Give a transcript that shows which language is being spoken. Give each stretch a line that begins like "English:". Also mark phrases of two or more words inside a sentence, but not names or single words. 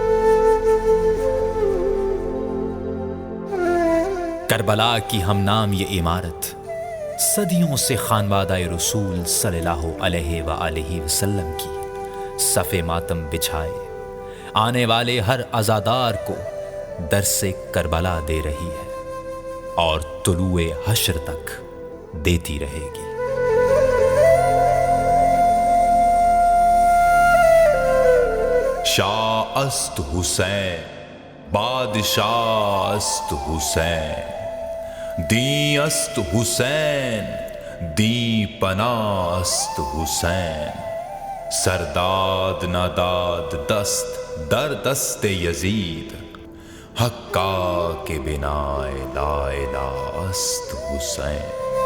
Hindi: करबला की हमनाम ये इमारत सदियों से खानवादा-ए रसूल
Arabic: صلى الله عليه وآله وسلم
Hindi: की सफ़े मातम बिछाए आने वाले हर अज़ादार को दर्से करबला दे रही है और तुलूए हश्र तक देती रहेगी।
Persian: شاہ است حسین بادشاہ است حسین دین است حسین دی پناہ است حسین سرداد نداد دست در دست یزید حقا کے بنا
Arabic: لا الہ
Persian: است حسین